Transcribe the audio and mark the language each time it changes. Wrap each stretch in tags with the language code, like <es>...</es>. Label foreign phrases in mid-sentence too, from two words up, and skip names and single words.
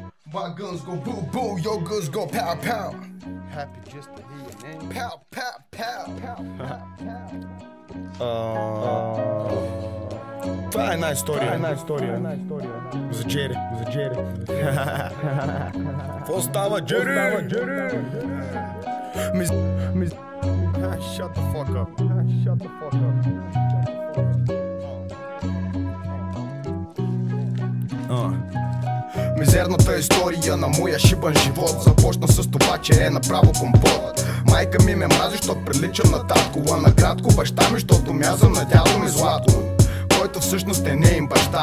<en>My guns go boo boo, your guns go pow pow. Happy just to hear your name. Pow pow pow.</en> <bg>Това е една история. За Джери. Какво става, Джери?</bg> <en>Shut the fuck up.</en> <bg>Мизерната история на моя шибан живот започна с това, че е направо компот. Майка ми ме мрази, защото приличам на татко, а накратко баща ми, защото мязам на дядо ми злато, който всъщност е неин баща.</bg>